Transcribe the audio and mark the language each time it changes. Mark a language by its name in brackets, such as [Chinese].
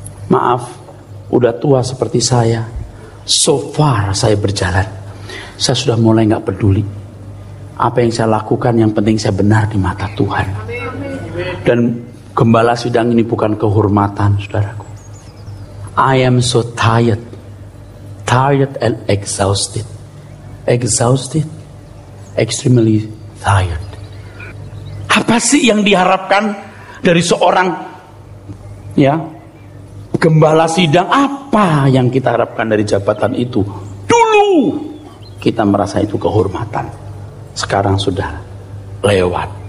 [Indonesian] Maaf, udah tua seperti saya. [English] So far [Indonesian] saya berjalan. Saya sudah mulai nggak peduli. Apa yang saya lakukan yang penting saya benar di mata Tuhan. Dan gembala sidang ini bukan kehormatan, saudaraku. [English] I am so tired and exhausted. Exhausted, extremely tired. [Indonesian] Apa sih yang diharapkan dari seorang gembala sidang? Apa yang kita harapkan dari jabatan itu? Dulu kita merasa itu kehormatan. Sekarang sudah lewat.